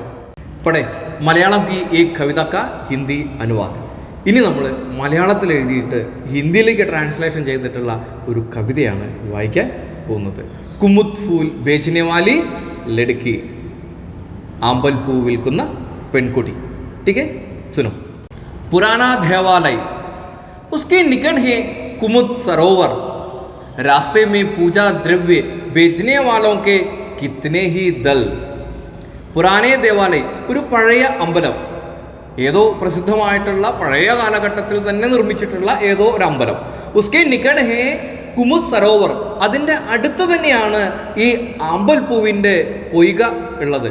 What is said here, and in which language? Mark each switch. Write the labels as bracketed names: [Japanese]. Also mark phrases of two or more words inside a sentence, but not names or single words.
[Hindi] पढ़ें मलयालम की एक कविता का हिंदी अनुवाद. [Malayalam] ഇനി നമ്മൾ മലയാളത്തിൽ എഴുതിയിട്ട് ഹിന്ദിയിലേക്ക് ട്രാൻസ്ലേഷൻ ചെയ്തിട്ടുള്ള ഒരു കവിതയാണ് വായിക്കാൻ പോകുന്നത്. [Hindi] कुमुद फूल बेचने वाली लड़की. [Malayalam] ആമ്പൽപ്പൂ വിൽക്കുന്ന പെൺകുട്ടി. [Hindi] ठीक है सुनो. पुराना देवालय उसके निकट है कुमुद सरोवर. रास्ते में पूजा द्रव्य बेचने वालों के कितने ही दल. पुराने देवालय [Malayalam] ഒരു പഴയ അമ്പലം ഏതോ പ്രസിദ്ധമായിട്ടുള്ള പഴയ കാലഘട്ടത്തിൽ തന്നെ നിർമ്മിച്ചിട്ടുള്ള ഏതോ ഒരു അമ്പലം. [Hindi] उसके निकट है कुमुद सरोवर [Malayalam] അതിൻ്റെ അടുത്ത് തന്നെയാണ് ഈ ആമ്പൽപ്പൂവിൻ്റെ പൊയ്ക ഉള്ളത്.